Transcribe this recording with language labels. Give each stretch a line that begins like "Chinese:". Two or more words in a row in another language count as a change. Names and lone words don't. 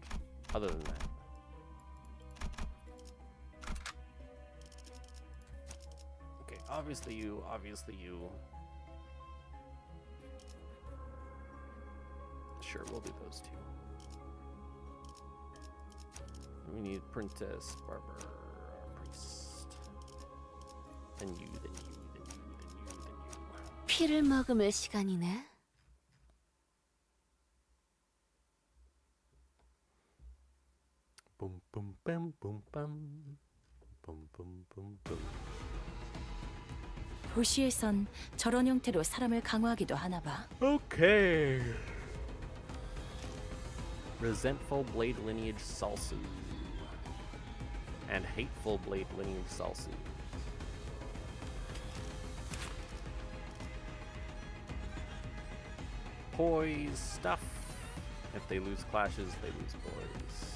English: Other than that. Okay, obviously you. Sure, we'll do those two. We need Princess, Barber, Priest. Then you.
Korean: 피를 머금을 시간이네. Boom, boom, bam, boom, bam. Boom, boom, boom, boom. 도시에선 저런 형태로 사람을 강화하기도 하나 봐.
English: Okay. Resentful Blade Lineage Salsu. And Hateful Blade Lineage Salsu. Poise stuff. If they lose clashes, they lose poise.